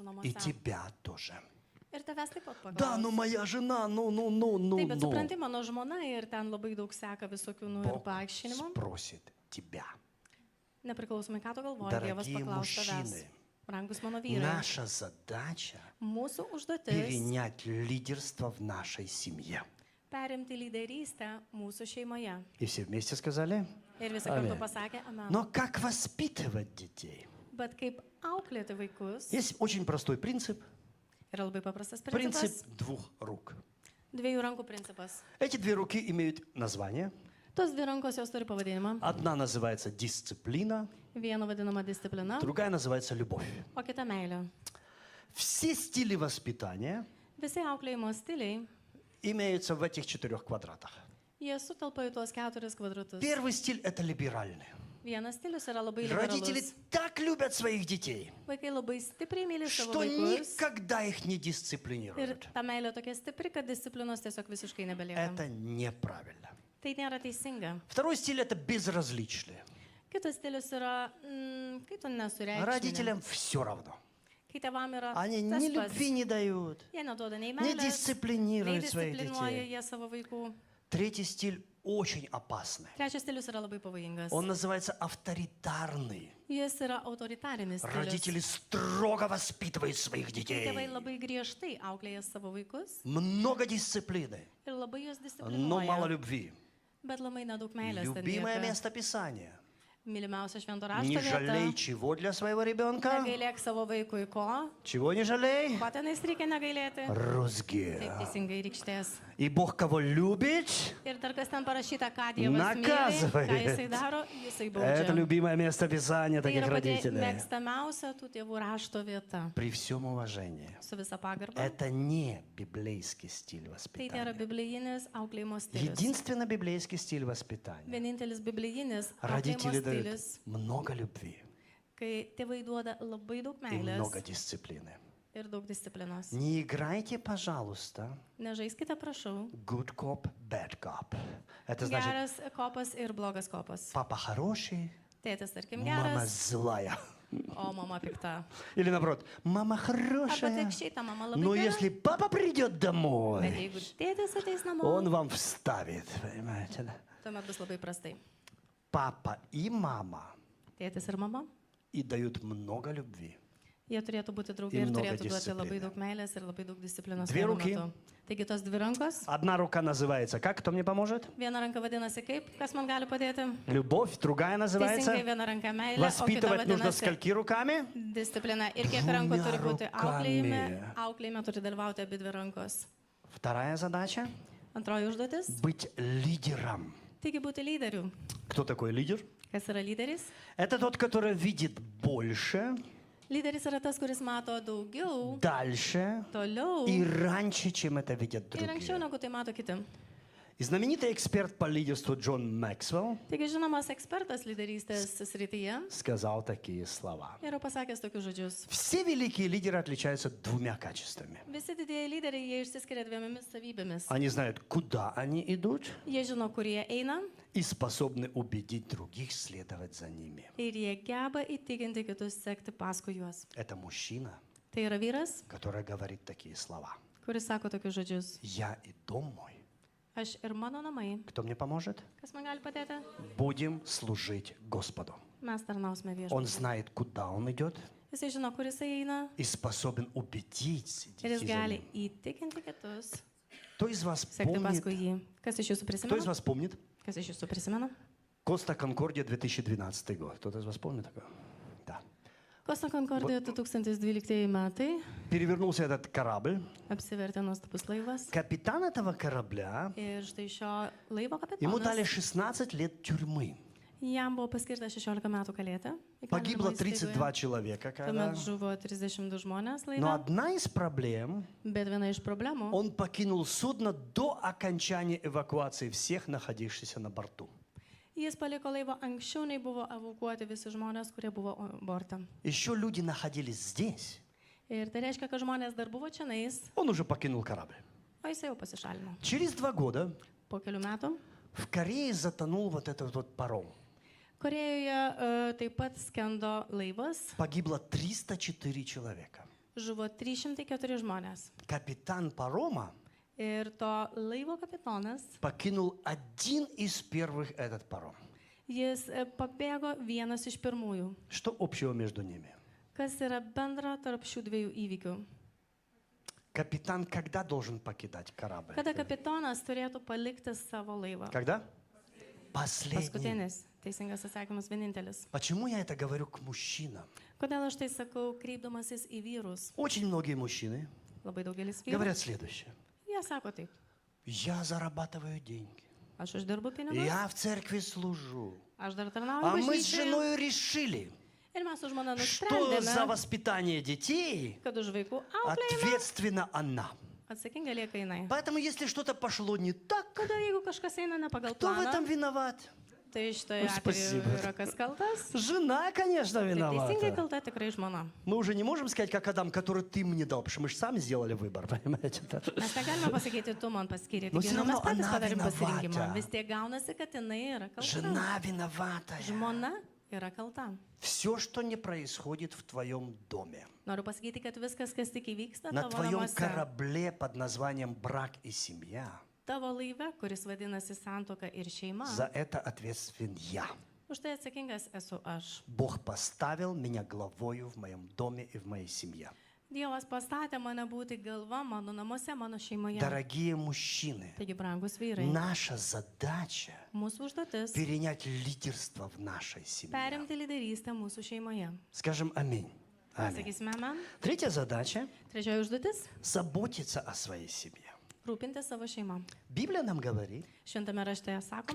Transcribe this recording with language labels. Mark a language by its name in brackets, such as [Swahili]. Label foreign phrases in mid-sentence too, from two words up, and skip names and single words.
[Russian] И [Lithuanian] namuose. [Russian] тебя тоже. [Lithuanian] Ir tavęs taip pat [Russian] Да, [Lithuanian] paklaus. [Russian] ну моя жена, ну. [Lithuanian] Taip, bet supranti, mano žmona ir ten labai daug seka visokių ir [Russian] Бог [Lithuanian] paaiškinimų. [Russian] спросит тебя. [Lithuanian] Nepriklausomai, ką tu galvoji, [Russian] Дорогие [Lithuanian] Dievas paklaus tavęs. [Russian] мужчины, [Lithuanian] Brangus mano vyrai. [Russian] наша задача [Lithuanian] Mūsų užduotis [Russian] перенять лидерство в нашей семье. [Lithuanian] perimti lyderystę mūsų šeimoje. [Russian] И все вместе сказали? [Lithuanian] Ir visi kartu Amen. pasakė, amen. [Russian] Но как воспитывать детей? [Lithuanian] Bet kaip auklėti vaikus [Russian] Есть очень простой принцип. [Lithuanian] yra labai paprastas [Russian] Принцип [Lithuanian] principas. [Russian] 2 рук. [Lithuanian] 2 rankų principas. [Russian] Эти 2 руки имеют название. [Lithuanian] Tos 2 rankos jos turi pavadinimą. [Russian] Одна называется дисциплина, [Lithuanian] Viena vadinama disciplina, [Russian] другая называется любовь. [Lithuanian] o kita meilė. [Russian] Все стили воспитания [Lithuanian] Visi auklėjimo stiliai, [Russian] имеются в этих 4 квадратах. [Lithuanian] jie sutelpa į tuos 4 kvadratus. [Russian] Первый стиль – это либеральный. [Lithuanian] Vienas stilius yra labai [Russian] Родители [Lithuanian] liberalus. [Russian] так любят своих детей, [Lithuanian] Vaikai labai stipriai myli savo [Russian] что [Lithuanian] vaikus. [Russian] никогда их не [Lithuanian] Ir [Russian] дисциплинируют. [Lithuanian] ta meilė tokia stipri, kad disciplinos tiesiog visiškai nebelieka. [Russian] Это неправильно. [Lithuanian] Tai nėra teisinga. [Russian] Второй стиль – это безразличный. [Lithuanian] Kitas stilius yra, kai tu nesureikšmini. [Russian] Родителям все равно. [Lithuanian] Kai tėvam yra [Russian] Они [Lithuanian] tas [Russian] ни [Lithuanian] pats. [Russian] любви не дают, [Lithuanian] Jie neduoda nei [Russian] не [Lithuanian] meilės, nei [Russian] дисциплинируют своих [Lithuanian] disciplinuoja [Russian] детей. [Lithuanian] jie savo vaikų. [Russian] Третий стиль очень опасный. [Lithuanian] Trečias stilius yra labai pavojingas. [Russian] Он называется авторитарный. [Lithuanian] Jis yra autoritarinis stilius. [Russian] Родители строго воспитывают своих [Lithuanian] Tėvai [Russian] детей. [Lithuanian] labai griežtai auklėja savo vaikus [Russian] Много дисциплины, [Lithuanian] ir labai juos [Russian] но мало [Lithuanian] disciplinuoja. [Russian] любви. [Lithuanian] Bet labai nedaug meilės ten [Russian] Любимое [Lithuanian] lieka. [Russian] место Писания. [Lithuanian] Mylimiausia švento [Russian] Не [Lithuanian] rašto [Russian] жалей [Lithuanian] vieta. [Russian] чего для своего ребенка? [Lithuanian] Negailėk savo vaikui ko. [Russian] Чего не жалей? [Lithuanian] Ko tenais reikia negailėti? [Russian] Розги. [Lithuanian] Taip teisingai rykštės. [Russian] И Бог кого любит, [Lithuanian] Ir dar kas ten parašyta, ką Dievas myli, [Russian] Naказывает. [Lithuanian] ką Jisai daro, Jisai [Russian] это [Lithuanian] baudžia. [Russian] любимое место Писания [Lithuanian] Tai [Russian] таких [Lithuanian] yra pati [Russian] родителей. [Lithuanian] mėgstamiausia tų tėvų rašto vieta. [Russian] При всем уважении. [Lithuanian] Su visa pagarba. [Russian] Это не библейский стиль [Lithuanian] Tai nėra [Russian] воспитания. [Lithuanian] biblijinis auklėjimo stilius. [Russian] Единственно библейский стиль воспитания. [Lithuanian] Vienintelis biblijinis auklėjimo [Russian] Родители дают [Lithuanian] stilius, [Russian] много любви [Lithuanian] kai tėvai duoda labai daug [Russian] и много [Lithuanian] meilės [Russian] дисциплины. [Lithuanian] ir daug disciplinos. [Russian] Не играйте, пожалуйста, [Lithuanian] Nežaiskite, prašau. [English] good cop, bad cop. [Russian] Это значит, [Lithuanian] Geras kopas ir blogas kopas. [Russian] папа хороший, [Lithuanian] Tėtis, tarkim, [Russian] мама [Lithuanian] geras, [Russian] злая. [Lithuanian] o mama pikta. [Russian] Или наоборот, мама [Lithuanian] Arba [Russian] хорошая. [Lithuanian] atvirkščiai, ta mama labai [Russian] Но [Lithuanian] gera. [Russian] если папа придет [Lithuanian] Bet [Russian] домой, [Lithuanian] jeigu tėtis ateis namo, [Russian] он вам вставит, понимаете, да? [Lithuanian] tuomet bus labai prastai. [Russian] Папа и мама [Lithuanian] Tėtis ir mama, [Russian] и дают много любви. [Lithuanian] jie turėtų būti draugai [Russian] Ir [Lithuanian] ir [Russian] много [Lithuanian] turėtų duoti [Russian] disciplины. [Lithuanian] labai daug meilės ir labai daug disciplinos. Dvi vienu ruky. metu. Taigi tos dvi rankos. [Russian] Одна рука называется, как, кто мне поможет? [Lithuanian] Viena ranka vadinasi kaip, kas man gali padėti. [Russian] Любовь, другая [Lithuanian] Teisingai, [Russian] называется. [Lithuanian] viena ranka meilė, o kita [Russian] Воспитывать нужно [Lithuanian] vadinasi [Russian] скольки руками? [Lithuanian] disciplina. Ir kiek [Russian] Двумя [Lithuanian] rankų turi būti [Russian] руками. [Lithuanian] auklėjime turi dalyvauti abi dvi rankos. [Russian] Вторая задача [Lithuanian] Antroji užduotis. – [Russian] быть лидером. [Lithuanian] Taigi būti lyderiu. [Russian] Кто такой лидер? [Lithuanian] Kas yra lyderis? [Russian] Это тот, который видит больше, [Lithuanian] Lyderis yra tas, kuris mato daugiau, [Russian] дальше [Lithuanian] toliau [Russian] и раньше, чем это видят [Lithuanian] ir anksčiau [Russian] другие. [Lithuanian] negu tai mato kiti. [Russian] И знаменитый эксперт по лидерству Джон Максвелл [Lithuanian] Taigi žinomas ekspertas lyderystės srityje [Russian] сказал такие слова. [Lithuanian] yra pasakęs tokius žodžius. [Russian] Все великие лидеры отличаются двумя качествами. [Lithuanian] Visi didieji lyderiai, jie išsiskiria dviejomis savybėmis. [Russian] Они знают, куда они идут, [Lithuanian] Jie žino, kur jie eina [Russian] и способны убедить других следовать за ними. [Lithuanian] ir jie geba įtikinti kitus sekti paskui juos. [Russian] Это мужчина, [Lithuanian] Tai yra vyras, [Russian] который говорит такие слова. [Lithuanian] kuris sako tokius žodžius. [Russian] Я и дом мой. [Lithuanian] Aš ir mano namai. [Russian] Кто мне поможет? [Lithuanian] Kas man gali padėti? [Russian] Будем служить Господу. [Lithuanian] Mes tarnausime [Russian] Он [Lithuanian] viešpačiui. [Russian] знает, куда он идет, [Lithuanian] Jisai žino, kur jisai eina [Russian] и способен убедить [Lithuanian] ir jis [Russian] идти за [Lithuanian] gali [Russian] ним. [Lithuanian] įtikinti kitus [Russian] Кто из вас [Lithuanian] sekti [Russian] помнит? [Lithuanian] paskui jį. Kas iš jūsų [Russian] Кто из [Lithuanian] prisimena? [Russian] вас помнит? [Lithuanian] Kas iš jūsų prisimena? [Russian] Коста Конкордия 2012 год. Кто-то из вас помнит такое? Да. [Lithuanian] Kosta Konkordija 2012 metai [Russian] Перевернулся этот корабль. [Lithuanian] apsivertė nuostabus laivas. [Russian] Капитан этого корабля, [Lithuanian] Ir štai šio laivo [Russian] ему дали [Lithuanian] kapitonas, [Russian] 16 лет тюрьмы. [Lithuanian] jam buvo paskirta 16 metų kalėti. įkalinimo [Russian] Погибло [Lithuanian] įstaigoje. [Russian] 32 человека. Когда... [Lithuanian] Tuomet žuvo 32 žmonės [Russian] Но [Lithuanian] laive. [Russian] одна из проблем, [Lithuanian] Bet viena iš problemų, [Russian] он покинул судно до окончания эвакуации всех находившихся на борту. [Lithuanian] jis paliko laivą anksčiau nei buvo evakuoti visi žmonės, kurie buvo borte. [Russian] Еще люди находились здесь. [Lithuanian] Ir tai reiškia, kad žmonės dar buvo čianais, [Russian] Он уже покинул корабль. [Lithuanian] o jisai jau pasišalino. [Russian] Через 2 года [Lithuanian] Po kelių metų [Russian] в Корее затонул вот этот вот паром. [Lithuanian] Korejoje taip pat skendo laivas, [Russian] Погибло 304 человека. [Lithuanian] žuvo 304 žmonės. [Russian] Капитан парома [Lithuanian] Ir to laivo kapitonas, [Russian] покинул один из первых этот паром. [Lithuanian] jis pabėgo vienas iš pirmųjų. [Russian] Что общего между ними? [Lithuanian] Kas yra bendra tarp šių dviejų įvykių? [Russian] Капитан когда должен покидать корабль? [Lithuanian] Kada kapitonas turėtų palikti savo laivą? [Russian] Когда? Последний. [Lithuanian] Paskutinis. Teisingas atsakymas vienintelis. [Russian] Почему я это говорю к мужчинам? [Lithuanian] Kodėl aš tai sakau, kreipdamasis į vyrus? [Russian] Очень многие мужчины [Lithuanian] Labai daugelis vyrų. [Russian] говорят следующее. [Lithuanian] Jie sako taip. [Russian] Я зарабатываю деньги. [Lithuanian] Aš uždirbu pinigus, [Russian] Я в церкви служу. [Lithuanian] aš dar [Russian] А [Lithuanian] tarnauju [Russian] мы с [Lithuanian] bažnyčioje. [Russian] женой решили, [Lithuanian] Ir mes su žmona [Russian] что за [Lithuanian] nusprendėme, [Russian] воспитание детей [Lithuanian] kad už vaikų auklėjimą [Russian] ответственна она. [Lithuanian] atsakinga lieka jinai. [Russian] Поэтому, если что-то пошло не так, [Lithuanian] Tada jeigu kažkas eina ne pagal [Russian] кто в этом [Lithuanian] planą, [Russian] виноват? [Lithuanian] tai šitoje atveju [Russian] Spasibo. [Lithuanian] yra kas kaltas. [Russian] Жена, конечно, [Lithuanian] Tai teisingai [Russian] виновата. [Lithuanian] kalta tikrai žmona. [Russian] Мы уже не можем сказать, как Адам, который ты мне дал, потому что мы же сами сделали выбор, понимаете? да? [Lithuanian] Mes negalime pasakyti, tu man paskiri. Nu, Taigi, vis mes dėlto patys [Russian] ana [Lithuanian] padarėm pasirinkimą. [Russian] vinovata. [Lithuanian] Vis tiek gaunasi, kad jinai yra kalta. [Russian] Жена виноватая. [Lithuanian] Žmona yra kalta. [Russian] Все, что не происходит в твоем доме, [Lithuanian] Noriu pasakyti, kad viskas, kas tik įvyksta [Russian] на [Lithuanian] tavo [Russian] твоем [Lithuanian] namuose, [Russian] корабле под названием брак и семья, [Lithuanian] tavo laive, kuris vadinasi santuoka ir šeima, [Russian] за это ответственен я. [Lithuanian] už tai atsakingas esu aš. [Russian] Бог поставил меня главою в моем доме и в моей семье. [Lithuanian] Dievas pastatė mane būti galva mano namuose, mano šeimoje. [Russian] Дорогие мужчины, [Lithuanian] Taigi, brangus vyrai, [Russian] наша задача [Lithuanian] mūsų užduotis [Russian] перенять лидерство в нашей семье. [Lithuanian] perimti lyderystę mūsų šeimoje. [Russian] Скажем аминь. Аминь. [Lithuanian] Sakysime, amen. [Russian] Третья задача [Lithuanian] Trečioji užduotis – [Russian] заботиться о своей семье. - [Lithuanian] rūpinti savo šeimą. [Russian] Библия нам говорит, [Lithuanian] Šventame rašte sakoma,